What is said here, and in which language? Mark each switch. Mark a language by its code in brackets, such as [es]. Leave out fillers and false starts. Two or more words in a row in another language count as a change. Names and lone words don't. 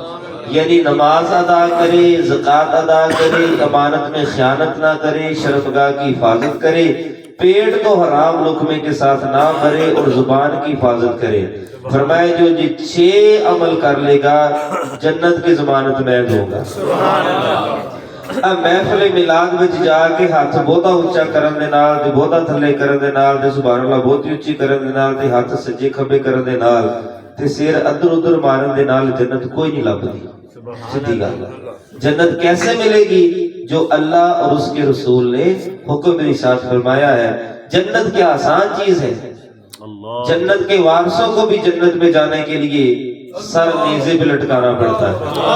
[ur] یعنی نماز ادا کرے، زکوٰۃ ادا کرے، امانت میں خیانت نہ کرے، شرمگاہ کی حفاظت کرے، پیٹ کو حرام لقمے کے ساتھ نہ بھرے اور زبان کی حفاظت کرے. فرمایا جو یہ 6 عمل کر لے گا جنت کی ضمانت میں دوں گا. [ar] سبحان اللہ. [pa] اب محفل میلاد وچ جا کے ہاتھ بہتا اونچا کرن دے نال تے بہتا تھلے کرن دے نال تے [ar] سبحان اللہ [pa] بہت اونچی کرن دے نال تے ہاتھ سجے کھبے کرن دے نال تے سر ادھر ادھر مارن دے نال جنت کوئی نہیں لبدی. سیدھی گل ہے. [ur] جنت کیسے ملے گی؟ جو اللہ اور اس کے رسول نے حکم ارشاد فرمایا ہے. جنت کیا آسان چیز ہے؟ اللہ. جنت کے وارثوں کو بھی جنت میں جانے کے لیے سر نیزے پہ لٹکانا پڑتا ہے.